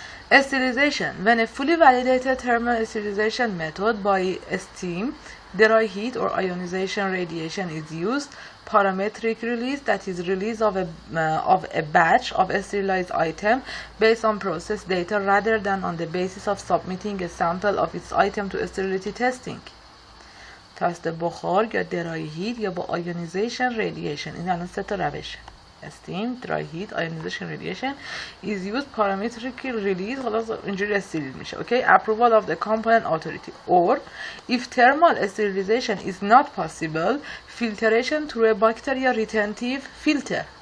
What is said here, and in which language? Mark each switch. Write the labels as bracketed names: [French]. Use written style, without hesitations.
[English] Sterilization. When a fully validated thermal sterilization method by steam, dry heat or ionization radiation is used, parametric release, that is release of a batch of a sterilized item based on process data rather than on the basis of submitting a sample of its item to sterility testing. [Persian] تست بخار یا dry heat یا با ionization radiation. این الان سه تا روشه. [English] Steam, dry heat, ionization radiation is used, parametric release خلاص اینجوری استریل میشه. Okay, approval of the component authority. Or if thermal sterilization is not possible, filtration through a bacteria retentive filter.